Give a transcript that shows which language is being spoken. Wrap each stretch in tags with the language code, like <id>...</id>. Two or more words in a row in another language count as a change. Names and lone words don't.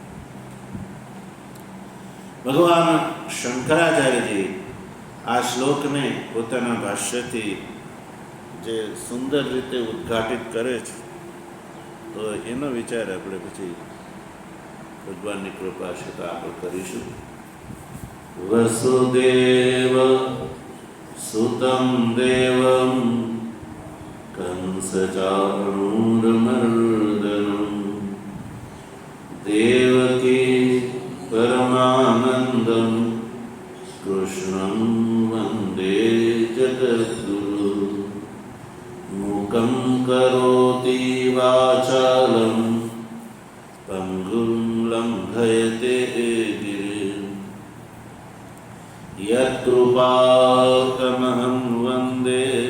<gu>ભગવાન શંકરાચાર્યજી આ શ્લોકને પોતાના ભાષ્યથી જે સુંદર રીતે ઉદ્ઘાટિત કરે છે તો એનો વિચાર આપણે પછી ભગવાનની કૃપા છે તો આપણે કરીશું.</gu> <sa>વસુદેવ सुतं देवं कंसचाणूरमर्दनं देवकी परमानन्दं कृष्णं वन्दे जगद्गुरुं मूकं करोति वाचालं पङ्गुं लङ्घयते गिरिं यत्कृपातमहं वन्दे</sa>